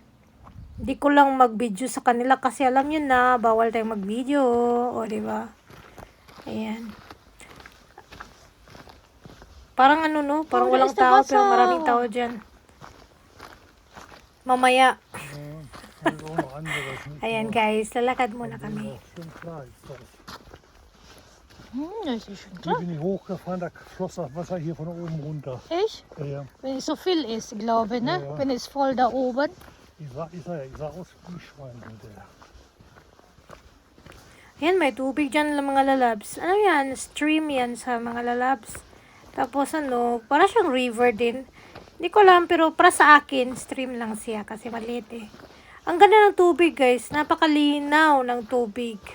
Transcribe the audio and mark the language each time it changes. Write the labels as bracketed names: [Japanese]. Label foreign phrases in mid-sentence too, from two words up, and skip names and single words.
[Filipino] Hindi ko lang mag-video sa kanila kasi alam nyo na, bawal tayong mag-video. O, diba? Ayan. Parang parang walang tao pero maraming tao dyan. Mamaya. Ayan guys, lalakad muna kami. [German] Das ist schon Hier klar. bin ich hochgefahren, da floss das Wasser hier von oben runter. Echt? Ja, ja. Wenn es so viel ist, glaube ich, ne? Ja, ja. Wenn es voll da oben. Ich sah aus wie ein Schwein hinterher. [Filipino] Ayan, may tubig dyan mga lalabs. Ano yan? Stream yan sa mga lalabs. Tapos para siyang river din. Hindi ko alam, pero para sa akin, stream lang siya kasi maliit eh. Ang ganda ng tubig guys. Napakalinaw ng tubig.